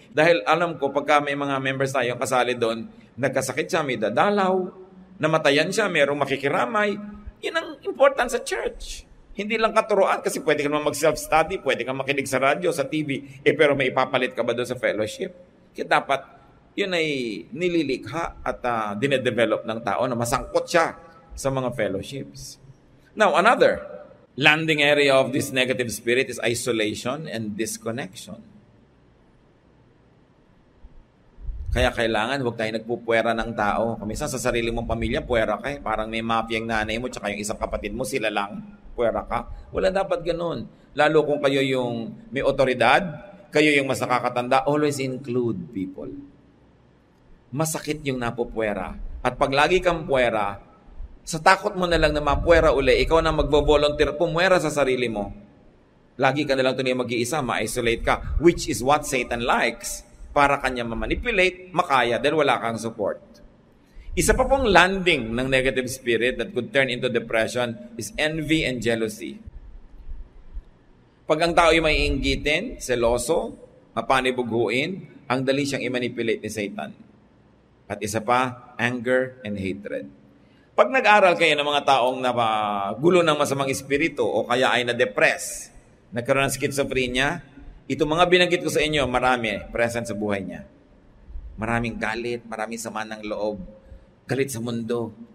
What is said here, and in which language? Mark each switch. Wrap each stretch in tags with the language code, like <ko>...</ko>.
<tl>Dahil alam ko, pagka may mga members tayong kasali doon, nagkasakit siya, may dadalaw, namatayan siya, mayroong makikiramay, yun ang important sa church. Hindi lang katuruan kasi pwede ka naman mag-self-study, pwede ka makinig sa radyo, sa TV, pero may ipapalit ka ba doon sa fellowship? Kaya dapat, yun ay nililikha at dinedevelop ng tao na masangkot siya sa mga fellowships.</tl> <en>Now, another landing area of this negative spirit is isolation and disconnection.</en> <tl>Kaya kailangan, huwag tayo nagpupuwera ng tao. Kuminsan sa sarili mong pamilya, puwera ka eh. Parang may mafia yung nanay mo, tsaka yung isang kapatid mo, sila lang, puwera ka. Wala dapat ganun. Lalo kung kayo yung may otoridad, kayo yung mas nakakatanda,</tl> <en>always include people.</en> <tl>Masakit yung napupuwera. At pag lagi kang puwera, sa takot mo na lang na mapuwera uli, ikaw na magvo-volunteer, pumuwera sa sarili mo. Lagi ka na lang tuloy mag-iisa, ma-isolate ka,</tl> <en>which is what Satan likes.</en> <tl>Para kanya ma-manipulate, makaya, dahil wala kang support. Isa pa pong landing ng</tl> <en>negative spirit that could turn into depression is envy and jealousy.</en> <tl>Pag ang tao ay may inggitin, seloso, mapanibughuin, ang dali siyang i-manipulate ni Satan. At isa pa,</tl> <en>anger and hatred.</en> <tl>Pag nag-aral kayo ng mga taong gulo ng masamang espiritu o kaya ay na-depress, nagkaroon ng schizophrenia, Ito mga binanggit ko sa inyo, marami present sa buhay niya. Maraming galit, maraming sama ng loob, galit sa mundo.</tl>